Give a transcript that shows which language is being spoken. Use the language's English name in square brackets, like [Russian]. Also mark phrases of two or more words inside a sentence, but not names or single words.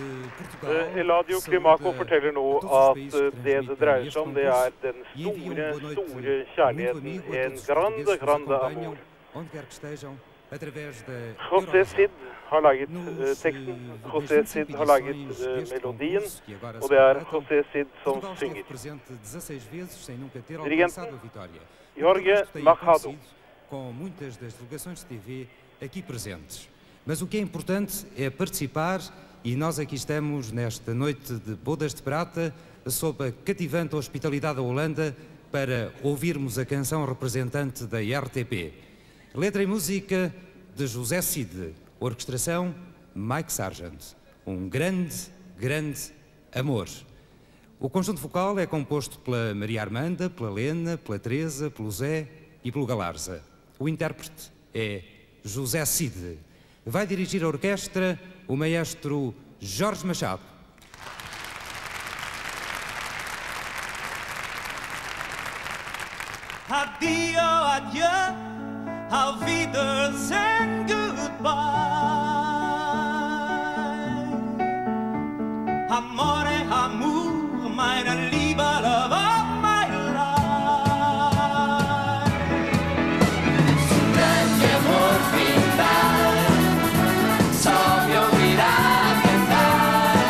[Norwegian] Eladio Climaco forteller nå at det dreier seg om, det er den store kjærligheten, en grande amor. José Cid har laget teksten, José Cid har laget melodien, og det er José Cid som synger. Dirigenten, Jorge Machado. [Portuguese] Com muitas das delegações de TV aqui presentes. Mas o que é importante é participar e nós aqui estamos nesta noite de Bodas de Prata sob a cativante hospitalidade da Holanda para ouvirmos a canção representante da RTP. Letra e música de José Cid, orquestração Mike Sargent. Grande amor. O conjunto vocal é composto pela Maria Armanda, pela Lena, pela Teresa, pelo Zé e pelo Galarza. O intérprete é José Cid. Vai dirigir a orquestra o maestro Jorge Machado. [German] Adio, adieu, auf Wiedersehen, goodbye. Amore, amour, meine Liebe, [English] love of my life. [Portuguese] Grande amor final, só me ouvirá cantar.